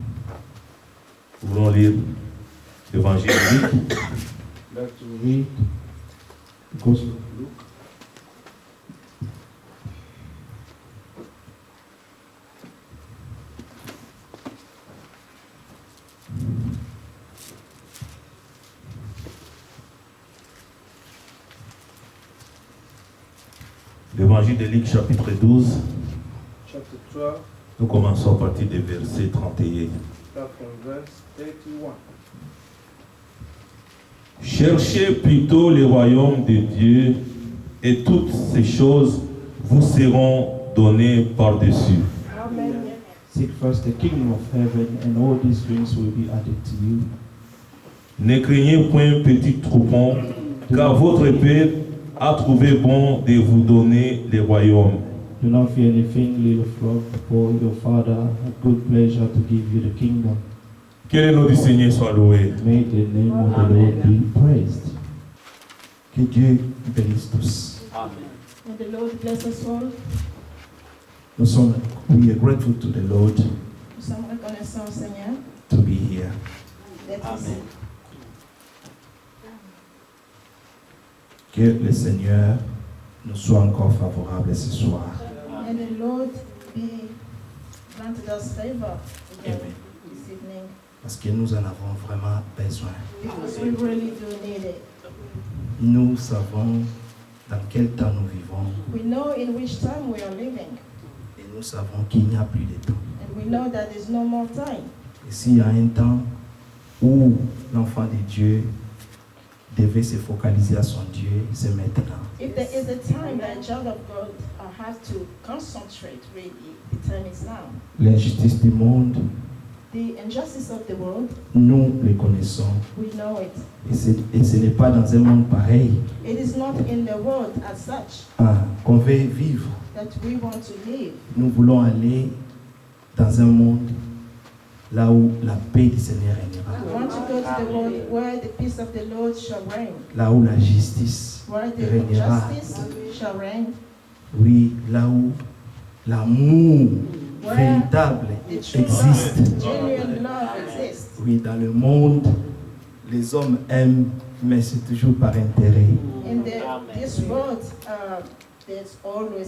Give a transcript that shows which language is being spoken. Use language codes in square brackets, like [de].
[fr] Nous voulons lire l'évangile de Luc. [en] Like to read the Gospel of Luke. [fr] L'évangile de Luc, chapitre 12. [en] Chapter 12, [fr] Nous commençons à partir du verset 31. [en] start from verse 31. [fr] Cherchez plutôt le royaume de Dieu et toutes ces choses vous seront données par-dessus. Amen. [en] Seek first the kingdom of heaven, and all these things will be added to you. [fr] Ne craignez point, petit troupeau, car votre Père a trouvé bon de vous donner le royaume. [en] Do not fear anything, little flock, for your Father had good pleasure to give you the kingdom. [fr] Que le nom du Seigneur soit loué. [en] May the name of the Lord be praised. [fr] Que Dieu bénisse tous. [en] May the Lord bless us all. We are grateful to the Lord [fr] Nous sommes reconnaissants au Seigneur [en] to be here. [fr] d'être ici. Que le Seigneur nous soit encore favorable ce soir. [en] May the Lord be granted us favor again Amen. this evening, [fr] Parce que nous en avons vraiment besoin. [en] because we really do need it. [fr] Nous savons dans quel temps nous vivons [en] We know in which time we are living, [fr] et nous savons qu'il n'y a plus de temps. [en] and we know that there's no more time. [fr] Et s'il y a un temps où l'enfant de Dieu devait se focaliser à son Dieu, c'est maintenant. [en] If there is a time that a child of God has to concentrate, really, the time is now. [fr] L'injustice du monde, [en] The injustice of the world, [fr] nous les connaissons. [en] we know it. [fr] Et ce n'est pas dans un monde pareil [en] It is not in the world as such [fr] qu'on veut vivre. [en] that we want to live. [fr] Nous voulons aller dans un monde là où la paix du Seigneur régnera, [en] We want to go to the world where the peace of the Lord shall reign, [fr] là où la justice [en] where the [fr] régnera, [en] justice shall reign, [fr] oui, là où l'amour véritable [en] the true [fr] existe. [en] love, genuine love exists. [fr] Oui, dans le monde, les hommes aiment, mais c'est toujours par intérêt. [en] In this world, there's always